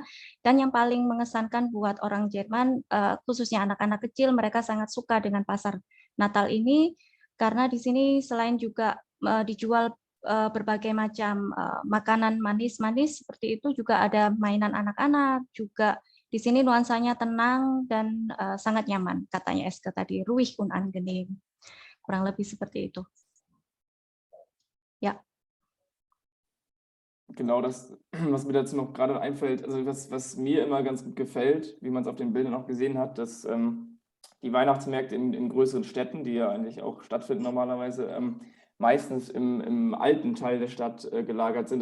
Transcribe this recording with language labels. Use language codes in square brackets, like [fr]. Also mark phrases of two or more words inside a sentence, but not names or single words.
[id] Dan yang paling mengesankan buat orang Jerman, khususnya anak-anak kecil, mereka sangat suka dengan pasar Natal ini karena di sini selain juga dijual berbagai macam makanan manis-manis seperti itu, juga ada mainan anak-anak, juga di sini nuansanya tenang dan sangat nyaman, katanya Eske tadi, [de] ruhig und angenehm. [id] Kurang lebih seperti itu. [de] Ja. Genau das, was mir dazu noch gerade einfällt, also was mir immer ganz gut gefällt, wie man es auf den Bildern auch gesehen hat, dass die Weihnachtsmärkte in größeren Städten, die ja eigentlich auch stattfinden normalerweise, meistens im alten Teil der Stadt gelagert sind.